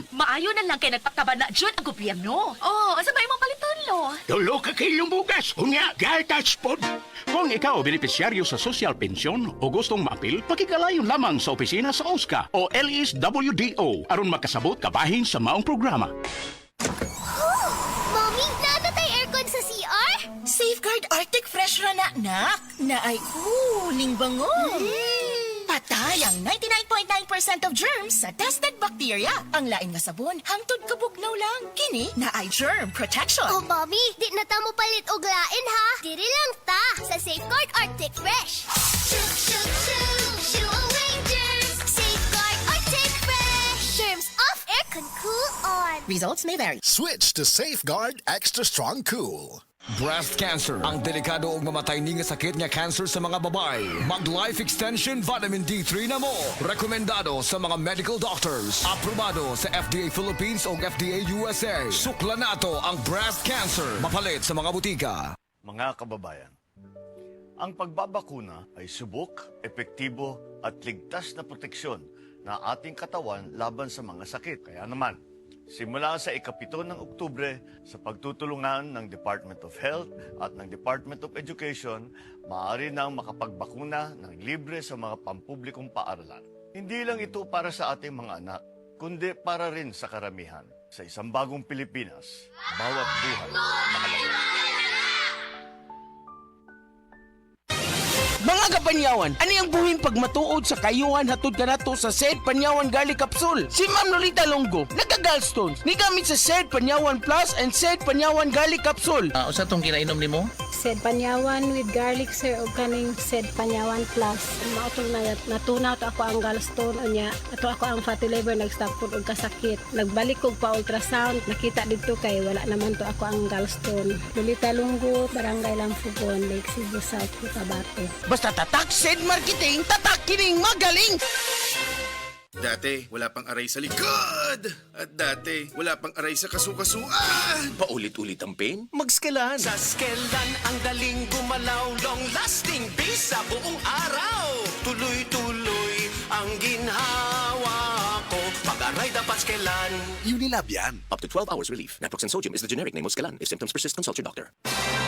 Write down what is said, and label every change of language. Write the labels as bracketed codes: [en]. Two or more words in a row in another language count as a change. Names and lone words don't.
[ceb] Maayo na lang kay nagpakabana jud ang gobyerno. Oh, asa ba imong paliton lo? Tulo ka kilong bugas, unya gatas pod. Kung ikaw benepisyaryo sa [en] social pension [ceb] o gustong maapil, pakigalayon lamang sa opisina sa OSCA o LSWDO aron makasabot kabahin sa maong programa. Mommy, naata tayo aircon sa CR? Safeguard Arctic Fresh ra na, nak. Na ay cooling bangon. Patay ang [en] 99.9% of germs [ceb] sa tested bacteria. Ang lain nga sabon, hangtod kabugnaw lang. Kini na ay [en] germ protection. [ceb] Oh, Mommy, di na ta mo palit og lain, ha? Diri lang ta sa Safeguard Arctic Fresh. [en] Shoo, shoo, shoo, shoo away germs. Safeguard Arctic Fresh. Germs off, aircon cool on. Results may vary. Switch to Safeguard Extra Strong Cool. [ceb] Breast cancer, ang delikado ug mamatay ni nga sakit nga cancer sa mga babae. Mag- [en] life extension vitamin D3 [ceb] na mo. Rekomendado sa mga [en] medical doctors. [ceb] Aprobado sa FDA Philippines ug FDA USA. Sukla nato ang breast cancer. Mapalit sa mga butika. [tl] Mga kababayan, ang pagbabakuna ay subok, epektibo at ligtas na proteksyon na ating katawan laban sa mga sakit. Kaya naman, simula sa ika-7 ng Oktubre, sa pagtutulungan ng Department of Health at ng Department of Education, maaari nang makapagbakuna ng libre sa mga pampublikong paaralan. Hindi lang ito para sa ating mga anak, kundi para rin sa karamihan. Sa isang bagong Pilipinas, bawat buhay mahalaga. [ceb] Mga kapanyawan, ani ang buhing pagmatuod sa kayuhan hatod kanato sa Sed Panyawan Garlic Capsule. Si Ma'am Lolita Longo, nagka-gallstones, ni gamit sa Sed Panyawan Plus and Sed Panyawan Garlic Capsule. Usa tong kinainom nimo? Sed Panyawan [en] with garlic sir [ceb] o kaning Sed Panyawan Plus. Mautong natunaw to ako ang gallstone unya. Ato ako ang [en] fatty liver [ceb] nag-stop pud og kasakit. Nagbalik kog pa ultrasound, nakita didto kay wala naman to ako ang gallstone. Lolita Longo, Barangay Lampugon, Lake Cebu South, Cotabato. [tl] Basta tatak Sed Marketing, tatak kining magaling. Dati, wala pang aray sa likod. At dati, wala pang aray sa kasukasuan. Paulit-ulit ang pain? Mag-Skelan. Sa Skelan, ang galing gumalaw. [en] Long-lasting [tl] bisa buong araw. Tuloy-tuloy ang ginhawa ko. Pag-aray dapat Skelan. Unilab yan. [en] Up to 12 hours relief. Naproxen sodium is the generic name of Skelan. If symptoms persist, consult your doctor.